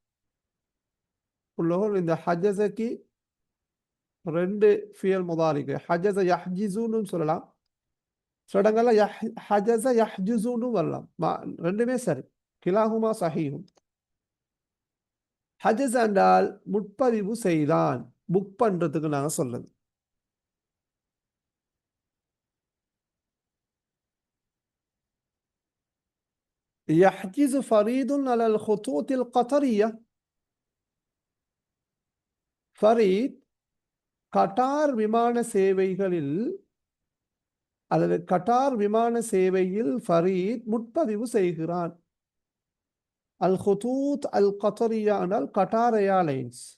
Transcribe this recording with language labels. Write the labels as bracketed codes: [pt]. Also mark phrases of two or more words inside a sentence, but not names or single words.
[ta] இந்த ஹஜஸக்கு ரெண்டு [ar] فعل مضارع. حجز يحجز [ta] சொல்லலாம், சில இடங்கள்ல [ar] حجز يحجز [ta] வரலாம். ரெண்டுமே சரி, [ar] كلاهما صحيح. [ta] ஹஜஸ் என்றால் முற்பதிவு செய்தான், புக் பண்றதுக்கு நாங்க சொல்றது. [ar] يحجز فريد على الخطوط القطرية. [ta] ஃபரீத் கட்டார் விமான சேவைகளில் அல்லது கட்டார் விமான சேவையில் ஃபரீத் முற்பதிவு செய்கிறான். [ar] الخطوط القطرية [ta] என்றால் கட்டார் ஏர்லைன்ஸ்.